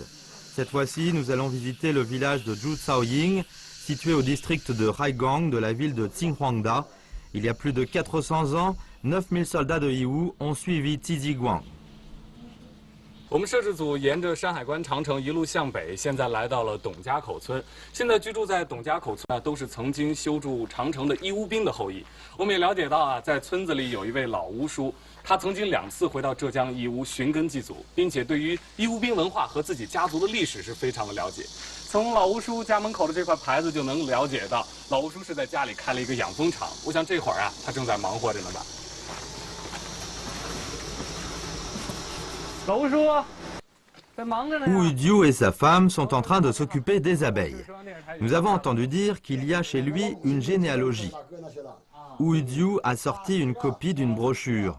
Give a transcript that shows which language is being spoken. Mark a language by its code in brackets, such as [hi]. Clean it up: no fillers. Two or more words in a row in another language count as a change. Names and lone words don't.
[fr] Cette fois-ci, nous allons visiter le village de Zhucaoying, situé au district de Haigang de la ville de Qinghuangda. Il y a plus de 400 ans, 9000 soldats de Yiwu ont suivi Tiziguang. [zh] 我们摄制组沿着山海关长城一路向北，现在来到了董家口村。现在居住在董家口村都是曾经修筑长城的义乌兵的后裔。我们也了解到啊，在村子里有一位老巫叔，他曾经2次回到浙江义乌寻根祭祖，并且对于义乌兵文化和自己家族的历史是非常的了解。从老巫叔家门口的这块牌子就能了解到，老巫叔是在家里开了一个养蜂场。我想这会儿啊，他正在忙活着呢吧。 [fr] Wu Yudiu et sa femme sont en train de s'occuper des abeilles. Nous avons entendu dire qu'il y a chez lui une généalogie. Wu Yudiu a sorti une copie d'une brochure.